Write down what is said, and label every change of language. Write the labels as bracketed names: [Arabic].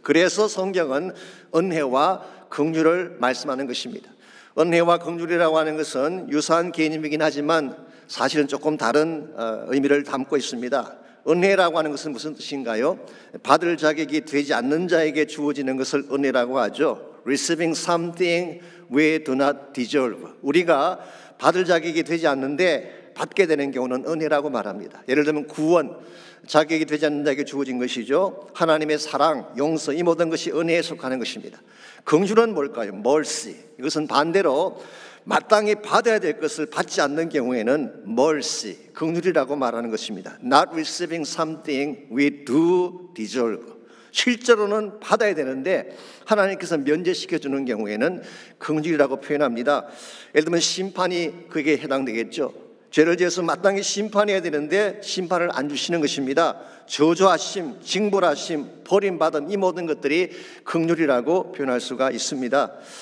[Korean] 그래서 성경은 은혜와 긍휼을 말씀하는 것입니다. 은혜와 긍휼이라고 하는 것은 유사한 개념이긴 하지만 사실은 조금 다른 의미를 담고 있습니다. 은혜라고 하는 것은 무슨 뜻인가요? 받을 자격이 되지 않는 자에게 주어지는 것을 은혜라고 하죠. [English] Receiving something we do not deserve. [Korean] 우리가 받을 자격이 되지 않는데 받게 되는 경우는 은혜라고 말합니다. 예를 들면 구원, 자격이 되지 않는 자에게 주어진 것이죠. 하나님의 사랑, 용서, 이 모든 것이 은혜에 속하는 것입니다. 긍휼은 뭘까요? mercy. 이것은 반대로 마땅히 받아야 될 것을 받지 않는 경우에는 mercy, 긍휼이라고 말하는 것입니다. [English] Not receiving something we do deserve. [Korean] 실제로는 받아야 되는데 하나님께서 면제시켜주는 경우에는 긍휼이라고 표현합니다. 예를 들면 심판이 그게 해당되겠죠. 죄를 지어서 마땅히 심판해야 되는데 심판을 안 주시는 것입니다. 저주하심, 징벌하심, 버림받은 이 모든 것들이 긍휼이라고 표현할 수가 있습니다.